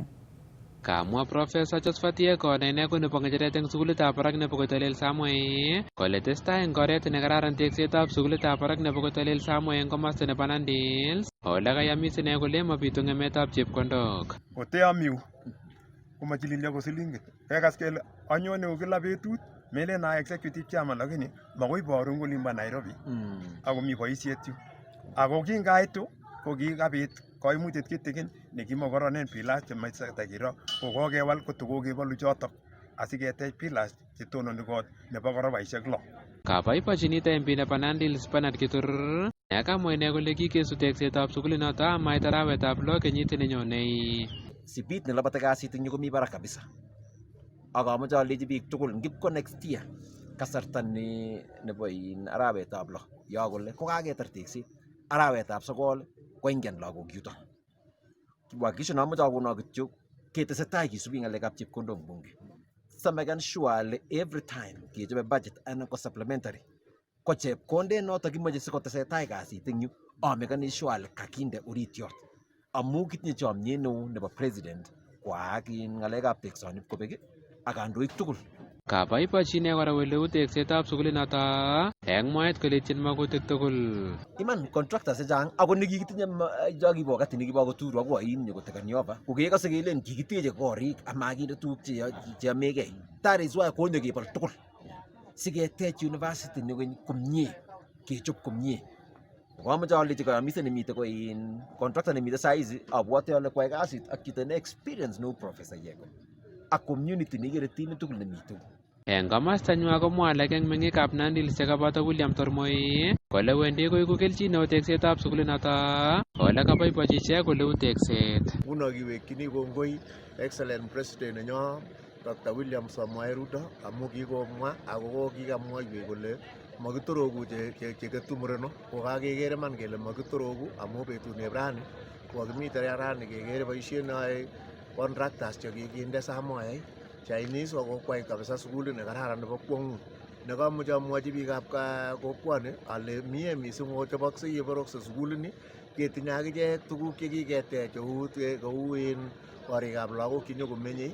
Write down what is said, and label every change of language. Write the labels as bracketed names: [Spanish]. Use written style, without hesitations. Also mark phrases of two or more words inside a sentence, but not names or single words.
[Kalenjin] Kamwa Professor Josephat Chego ne ko nebo ng'echeret eng sukulitab barak nebo Koitalel Samoei kole testai eng oret nekararan teksetab sukulitab barak nebo Koitalel Samoei eng komosta nebo Nandi Hills ole kayamis ine kole mabitu ng'emetab chepkondok. Oteamiu komachililyo ko silingit. Kekas kele anyone kila betut melen na [English] executive chairman, [Kalenjin] lakini makoi borun kolimbo Nairobi ako mi boisiet yu. Ako kingaitu ko kikabit koimutiet kitikin nekimokoronen pillars chemoche takiro kokokewal kotokokebolu chotok asiketech pillars chetononi kot nebo korobaisiek 6. Kabaibachi nito MP nebo Nandi Hills Bernard Kitur nekamwa ine kole kikesu teksetab sukulinoto amait arawetab 6 kenyit nenyone. Sipit nelabate kasit eng yu komi barak kabisa. Ak amoche alechi biik tugul ngipko [English] next year [Kalenjin] kasarta nebo arawetab 6 yo kole kokaketar tekset arawetab 9 koingen lagok yuto. Wakisho [Swahili] na moja kuna [Kalenjin] kityo ketesetai kisubi ngalekab chepkondok bunge. [English] So making sure every time [Kalenjin] kechobe budget anan ko supplementary ko chepkonde noto kimoche sikotesetai kasit eng yu [English] making sure [Kalenjin] kakinde orit yot. Amu kitinye chomnyet neo nebo president kwaak ngalekab teksoni kobek ak kandoik tugul. Kaboibochi ine kora oleu teksetab sukulinoto eng mwaet kole ityin makutik tugul. Iman contractors chechang ako nekikitinye kibo wakati nekibo koturu ako ain nyokotekani over kokekose kelen kikiteche korik amakinde tuguk cheyomegei. [English] That is why [Kalenjin] konyo kebol tugul siketech university nekony komie kechop komie. Kwamoche alechi kamisen nemite ko in contractor nemite saizi abwate ale kwai kasit ak chito ne experience no Professor Yego ak community nekere team tugul nemite. Eng komastanywa komwa alak eng meng'ikab Nandi Hills chekaboto William Tormoi kole wendi koiku kelchin neo teksetab sukulinoto ole kaboibochi ichek koleu tekset. Nguno kiwekyini kongoi [English] excellent president [Kalenjin] nenyo Dr. William Samoei Ruto amu kikomwa ako kikamwoiwech kole makitoroku cheketu mureno kokakekere man kele makitoroku amu betut ne rani kokimite rani kekere boisiet neyoe contractors chekikinde Samoei Chinese kokwai kabisa sukulit nekararan nebo kwong'ut nekamuche amwochi biikab kokwoni ale mie mising ochobokse yeborokse sukulini ketinye akichek tuguk chekiketech kou korikab lagok chenyokomenyei.